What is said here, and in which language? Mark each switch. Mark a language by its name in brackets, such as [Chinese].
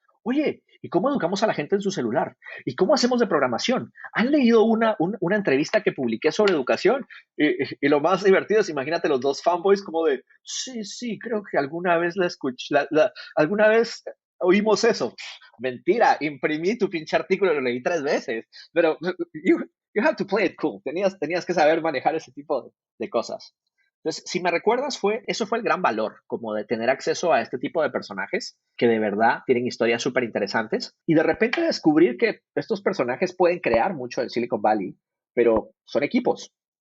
[Spanish] Oye, ¿y cómo educamos a la gente en su celular? ¿Y cómo hacemos de programación? ¿Han leído una entrevista que publiqué sobre educación? Y lo más divertido es, imagínate los dos fanboys como de, sí, creo que alguna vez la escuché, alguna vez oímos eso. Mentira, imprimí tu pinche artículo y lo leí 3 veces. [English] Pero you have to play it cool. [Spanish] Tenías que saber manejar ese tipo de cosas. Entonces, si me recuerdas, eso fue el gran valor, como de tener acceso a este tipo de personajes que de verdad tienen historias súper interesantes y de repente descubrir que estos personajes pueden crear mucho en Silicon Valley, pero son equipos.